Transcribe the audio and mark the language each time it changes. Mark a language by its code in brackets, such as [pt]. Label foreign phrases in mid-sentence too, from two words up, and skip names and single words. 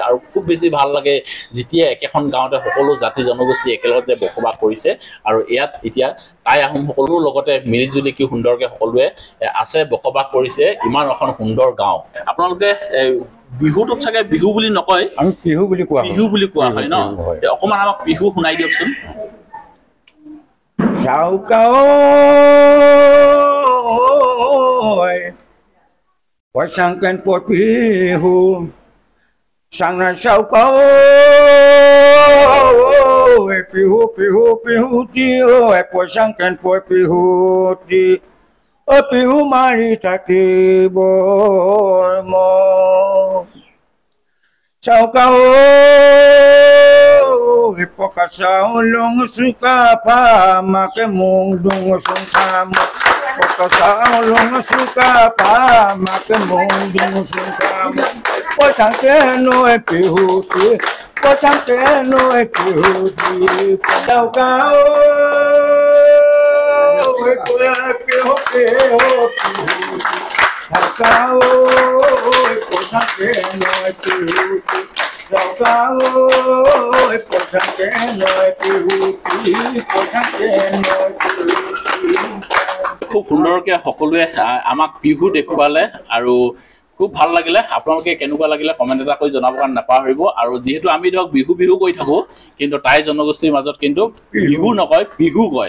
[as] আৰু খুব বেছি ভাল লাগে যেতিয়া একেখন গাঁৱতে সকলো জাতি জনগোষ্ঠী একেলগত যে বসবাস কৰিছে। আৰু ইয়াত এতিয়া টাই আহোম সকলোৰ লগতে মিলিজুলি কি সুন্দৰকৈ সকলোৱে আছে, বসবাস কৰিছে। ইমান এখন সুন্দৰ গাঁও। আপোনালোকে বিহুটোক চাগে বিহু বুলি নকয়? আমি বিহু বুলি কোৱা হয়। বিহু বুলি কোৱা হয় ন? অকণমান আমাক বিহু শুনাই দিয়কচোন। [aho] Pasangkan pot pihu Sangat saukau Pihu pihu pihu tiyo Pasangkan pot pihu ti Pihu mari taki bormo Saukau Pokasau long suka pa Make mung dung sungkam Pokasau long suka pa Make mung dung sungkam Pasangkan pihu ti Pasangkan pihu ti Saukau Pihu pihu Saukau Pasangkan pihu ti [as] খুব সুন্দৰকৈ সকলোৱে আমাক বিহু দেখুৱালে আৰু খুব ভাল লাগিলে। আপোনালোকে কেনেকুৱা লাগিলে কমেণ্ট এটা কৰি জনাব কাৰণে নাপাহৰিব। আৰু যিহেতু আমি ধৰক বিহু বিহু কৈ থাকোঁ, কিন্তু টাই জনগোষ্ঠীৰ মাজত কিন্তু বিহু নকয়, বিহু কয়।